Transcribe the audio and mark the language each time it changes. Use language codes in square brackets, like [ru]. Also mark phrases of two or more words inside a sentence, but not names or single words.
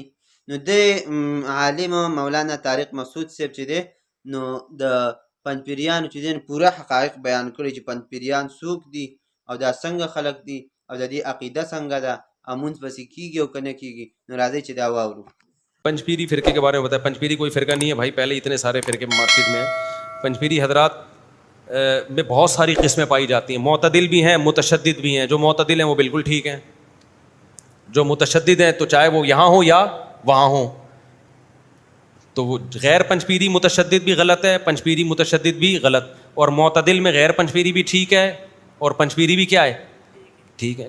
[ps] نو د عالم مولانا طارق مسعود صاحب چې دی نو د پنجپیریانو چې دی نو پوره حقایق بیان کړي چې پنجپیریان څوک دي او دا څنګه خلک دي او د دې عقیده څنګه ده، او مونځ پسې کېږي او که نه کېږي. نو راځئ چې دا واورو. [ur] پنجپیری فرقے کے بارے میں بتایا. پنجپیری کوئی فرقہ نہیں ہے بھائی، پہلے اتنے سارے فرقے مارکیٹ میں ہیں. پنجپیری حضرات میں بہت ساری قسمیں پائی جاتی ہیں. معتدل بھی ہیں، متشدد بھی ہیں. جو معتدل ہیں وہ بالکل ٹھیک ہیں، جو متشدد ہیں تو چاہے وہ یہاں ہوں یا وہاں ہوں. تو وہ غیر پنجپیری متشدد بھی غلط ہے، پنجپیری متشدد بھی غلط، اور معتدل میں غیر پنجپیری بھی ٹھیک ہے اور پنجپیری بھی کیا ہے، ٹھیک ہے.